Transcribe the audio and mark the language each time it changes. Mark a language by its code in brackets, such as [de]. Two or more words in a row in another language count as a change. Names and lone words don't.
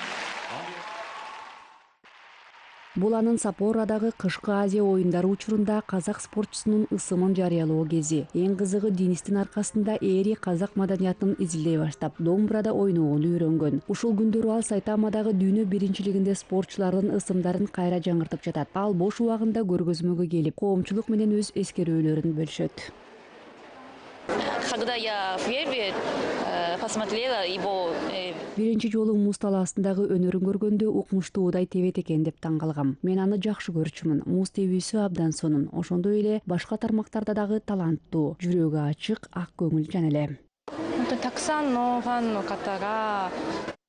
[ky] Бул анын Саппорадагы кышкы Азия оюндары учурунда казак спортчусунун ысымын жарыялоо кези. Эң кызыгы, Денистин аркасында Эри казак маданиятын изилдей баштап, домбурада ойногону үйрөнгөн. Ушул күндөрү ал Сайтамадагы дүйнө биринчилигинде спортчулардын ысымдарын кайра жаңыртып жатат. Ал бош убагында көргөзмөгө келип, коомчулук менен өз эскерүүлөрүн бөлүшөт. [ru] Когда я в Вербе посмотрела его... [ky] Биринчи жолу муз талаасындагы өнөрүн көргөндө укмуштуудай тебет экен деп таң калгам. Мен аны жакшы көрчүмүн. Муз тебүүсү абдан сонун. Ошондой эле башка тармактарда дагы таланттуу, жүрөгү ачык, ак көңүл жана эле.